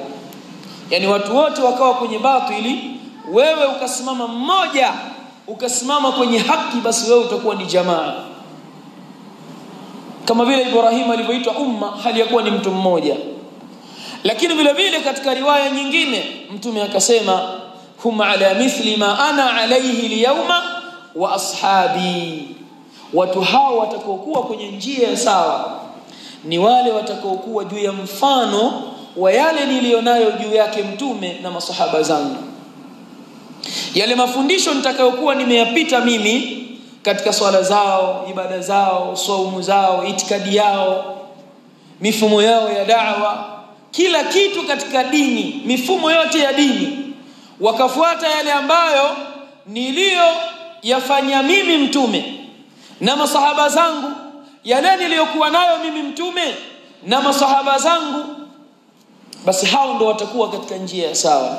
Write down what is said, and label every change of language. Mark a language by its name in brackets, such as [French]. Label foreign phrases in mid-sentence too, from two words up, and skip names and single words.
[Swahili] Yani watu wote wakawa kwenye batili, wewe ukasimama mmoja, ukasimama kwenye haki, basi wewe utakuwa ni jamaa. Kama vile Ibrahim alivyoitwa umma hali yakuwa ni mtu mmoja. Lakini vile vile katika riwaya nyingine mtume akasema [Arabic] هم على مثل ما أنا عليه اليوم وأصحابي, [Swahili] watu hao watakaokuwa kwenye njia sawa ni wale watakaokuwa juu ya mfano wa yale nilionayo juu yake mtume na masahaba zangu. Yale mafundisho nitakayokuwa nimeyapita mimi katika swala zao, ibada zao, saumu zao, itikadi yao, mifumo yao ya da'wa, kila kitu katika dini, mifumo yote ya dini, wakafuata yale ambayo niliyoyafanya mimi mtume na masahaba zangu, yale niliyokuwa nayo mimi mtume na masahaba zangu, basi hao ndio watakuwa katika njia sawa.